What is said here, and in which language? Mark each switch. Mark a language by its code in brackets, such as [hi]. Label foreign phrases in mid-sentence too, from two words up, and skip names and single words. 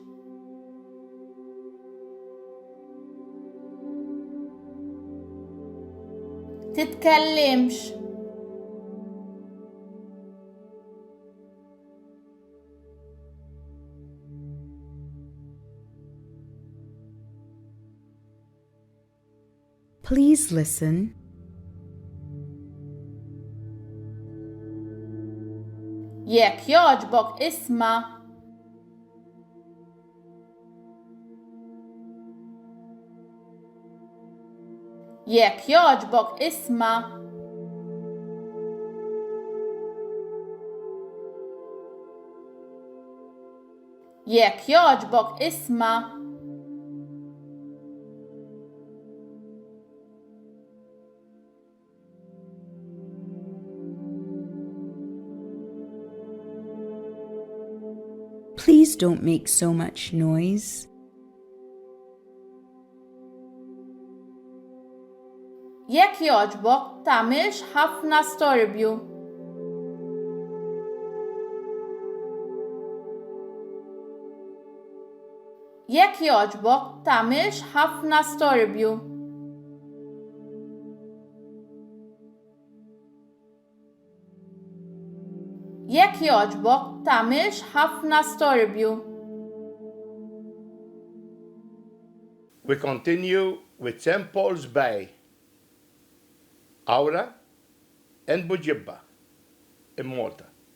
[mt] Titkellimx. [en] Please listen. [mt] Jekk jogħġbok isma'. Jekk jogħġbok isma'. Jekk jogħġbok isma'. [en] Please don't make so much noise. [mt] Jekk jogħġbok tagħmilx ħafna storbju. Jekk jogħġbok tagħmilx ħafna storbju. Jekk jogħġbok tagħmilx ħafna storbju. [en] We continue with St. Paul's Bay. Aura and Bujibba in Malta.